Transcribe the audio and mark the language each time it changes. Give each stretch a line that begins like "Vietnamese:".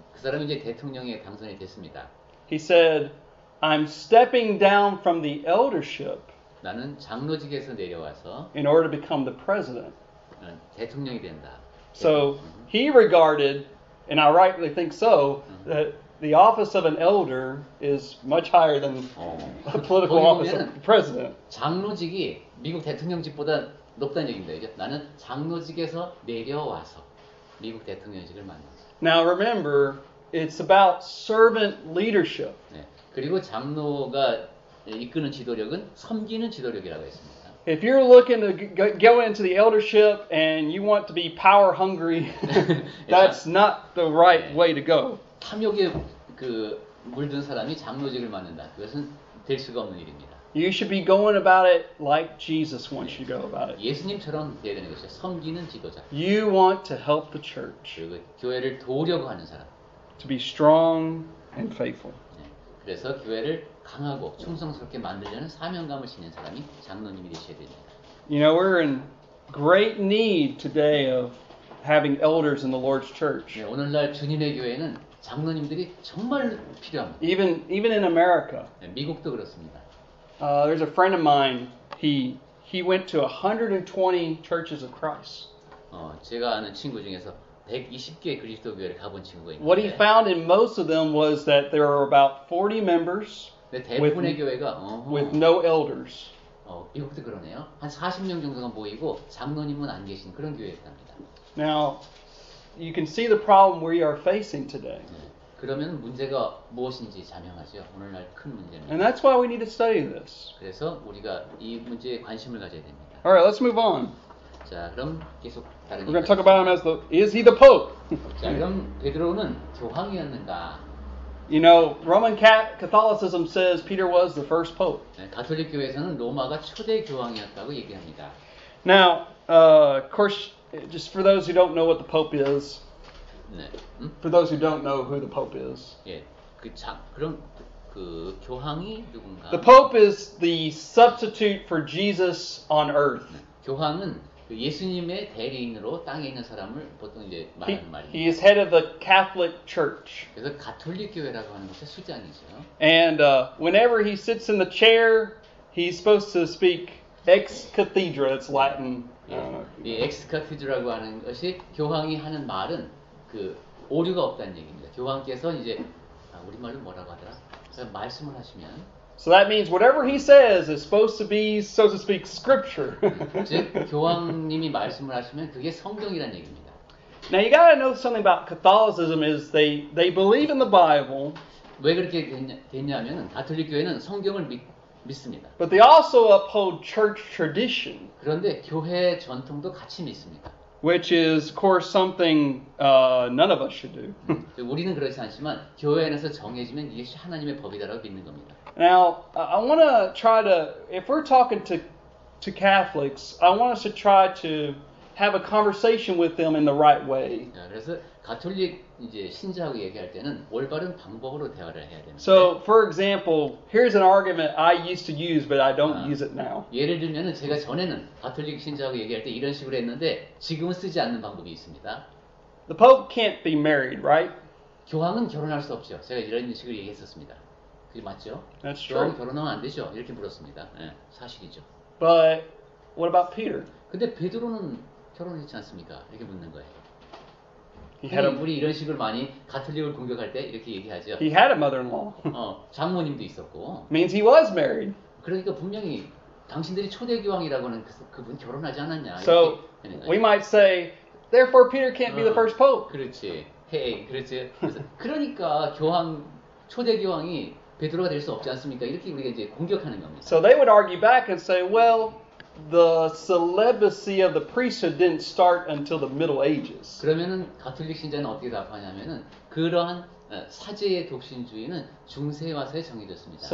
Korean: 그 사람이 이제 대통령에 당선이 됐습니다.
English: he said, I'm stepping down from the eldership
Korean: 나는 장로직에서 내려와서
English: in order to become the president.
Korean: 대통령이 된다.
English: So he regarded, and I rightly think so, that the office of an elder is much higher than the political office of the president.
Korean: 장로직이 미국 대통령직보다 높다는 얘기입니다. 이제 나는 장로직에서 내려와서 미국 대통령직을 만났어.
English: Now remember, it's about servant leadership.
Korean: 네. 그리고 장로가 이끄는 지도력은 섬기는 지도력이라고 했습니다.
English: If you're looking to go into the eldership and you want to be power hungry, that's not the right way to go.
Korean: 탐욕에 물든 사람이 장로직을 맡는다. 그것은 될 수가 없는 일입니다.
English: You should be going about it like Jesus wants you to go about it.
Korean: 예수님처럼 돼야 되는 것이죠. 섬기는 지도자.
English: You want to help the church
Korean: 그리고 교회를 도우려고 하는 사람.
English: to be strong and faithful.
Korean: 네. 그래서 교회를 강하고 충성스럽게 만들려는 사명감을 지닌 사람이 장로님이 되셔야 됩니다.
English: You know, we're in great need today of having elders in the Lord's church.
Korean: 네, 오늘날 주님의 교회는 장로님들이 정말 필요합니다.
English: Even in America.
Korean: 네, 미국도 그렇습니다.
English: There's a friend of mine. He went to 120 churches of Christ.
Korean: 제가 아는 친구 중에서 120개 그리스도 교회를 가본 친구가 있는데
English: What he found in most of them was that there are about 40 members
Korean: 네, 대부분의 교회가
English: with no elders.
Korean: 미국도 그러네요. 한 40명 정도가 모이고 장로님은 안 계신 그런 교회였답니다.
English: Now, you can see the problem we are facing today.
Korean: 네, 그러면 문제가 무엇인지 자명하죠. 오늘날 큰 문제는.
English: And that's why we need to study this.
Korean: 그래서 우리가 이 문제에 관심을 가져야 됩니다.
English: All right, let's move on.
Korean: 자, 그럼 계속 다른
English: We're going to talk about him as is he the Pope?
Korean: 자, 그럼 베드로는 교황이었는가?
English: You know, Roman Catholicism says Peter was the first Pope.
Korean: 네, 가톨릭 교회에서는 로마가 초대 교황이었다고 얘기합니다.
English: Now, of course, just for those who don't know what the Pope is,
Korean: 네,
English: for those who don't know who the Pope is,
Korean: 예, 그럼 그 교황이 누군가?
English: the Pope is the substitute for Jesus on earth.
Korean: 네, 교황은 그 예수님의 대리인으로 땅에 있는 사람을 보통 이제 말하는 말입니다.
English: He is head of the Catholic Church.
Korean: 그래서 가톨릭 교회라고 하는 것의 수장이죠.
English: And whenever he sits in the chair, he's supposed to speak ex cathedra. It's Latin.
Korean: 이 엑스카티드라고 하는 것이 교황이 하는 말은 그 오류가 없다는 얘기입니다. 교황께서 이제 우리말로 뭐라고 하더라? 그래서 말씀을 하시면
English: So that means whatever he says is supposed to be, so to speak, scripture.
Korean: 즉 교황님이 말씀을 하시면 그게 성경이라는 얘기입니다.
English: Now you got to know something about Catholicism is they believe in the Bible,
Korean: 왜 그렇게 됐냐면은 가톨릭 교회는 성경을 믿습니다.
English: but they also uphold church tradition,
Korean: 그런데 교회 전통도 같이 믿습니다.
English: which is, of course, something none of us should do.
Korean: 우리는 그렇지 않지만 교회 안에서 정해지면 이것이 하나님의 법이다라고 믿는 겁니다.
English: Now, I want to try to, if we're talking to Catholics, I want us to try to have a conversation with them in the right way.
Korean: 그래서 가톨릭 이제 신자하고 얘기할 때는 올바른 방법으로 대화를 해야 됩니다.
English: So, for example, here's an argument I used to use, but I don't use it now.
Korean: 예를 들면은 제가 전에는 가톨릭 신자하고 얘기할 때 이런 식으로 했는데 지금은 쓰지 않는 방법이 있습니다.
English: The Pope can't be married, right?
Korean: 교황은 결혼할 수 없죠. 제가 이런 식으로 얘기했었습니다. 그게 맞죠?
English: That's
Korean: 교황
English: true.
Korean: 결혼하면 안 되죠. 이렇게 물었습니다. 네, 사실이죠.
English: But what about Peter?
Korean: 근데 베드로는 결혼했지 않습니까? 이렇게 묻는 거예요.
English: He had a
Korean: 우리 이런 식으로 많이 가톨릭을 공격할 때 이렇게 얘기하죠.
English: he had a mother-in-law.
Korean: 장모님도 있었고.
English: Means he was married.
Korean: 그러니까 분명히 당신들이 초대 교황이라고는 그분 결혼하지 않았냐.
English: So we might say, therefore Peter can't be the first pope.
Korean: 그렇지. 헤이, 그렇지. 그러니까 초대 교황이 베드로가 될 수 없지 않습니까? 이렇게 우리가 이제 공격하는 겁니다.
English: So they would argue back and say, well, the celibacy of the priesthood didn't start until the Middle Ages.
Korean: 그러면은 가톨릭 신자는 어떻게 답하냐면은 그러한 사제의 독신주의는 중세에 와서 정해졌습니다.